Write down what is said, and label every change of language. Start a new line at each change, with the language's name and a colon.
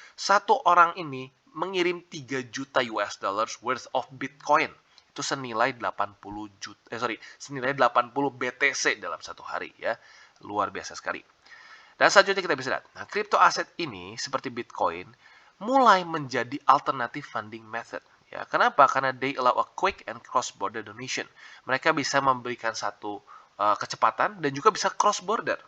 Indonesian: Satu orang ini mengirim 3 juta
English: US dollars worth of Bitcoin.
Indonesian: Itu senilai 80 juta senilai 80 BTC dalam satu hari ya. Luar biasa sekali. Dan selanjutnya kita bisa lihat, nah crypto aset ini seperti Bitcoin mulai menjadi alternative funding method. Ya, kenapa? Karena
English: they allow a quick and cross-border donation.
Indonesian: Mereka bisa memberikan satu kecepatan dan juga bisa cross-border.